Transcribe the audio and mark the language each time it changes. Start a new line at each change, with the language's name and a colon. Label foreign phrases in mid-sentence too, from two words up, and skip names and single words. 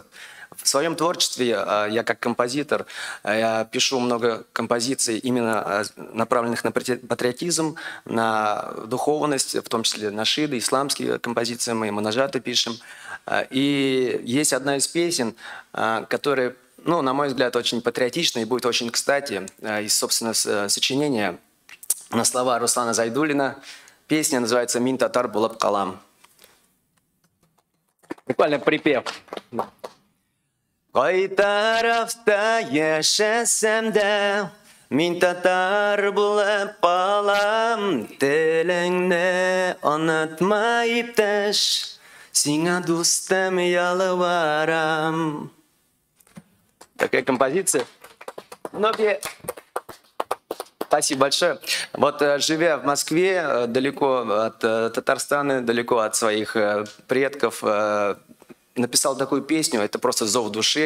Russian: В своем творчестве я как композитор я пишу много композиций именно направленных на патриотизм, на духовность, в том числе нашиды, исламские композиции, мы монажаты пишем. И есть одна из песен, которая, ну, на мой взгляд, очень патриотична и будет очень кстати, из собственного сочинения на слова Руслана Зайдуллина. Песня называется «Мин татар булап калам». Буквально припев.
Tatar: Кай тарафта яшәсәм дә, мин татар булып калам, телеңне онытма иптәш, сиңа дустым ялварам.
Russian: Такая композиция. Многие... Спасибо большое. Вот живя в Москве, далеко от Татарстана, далеко от своих предков, написал такую песню. Это просто зов души.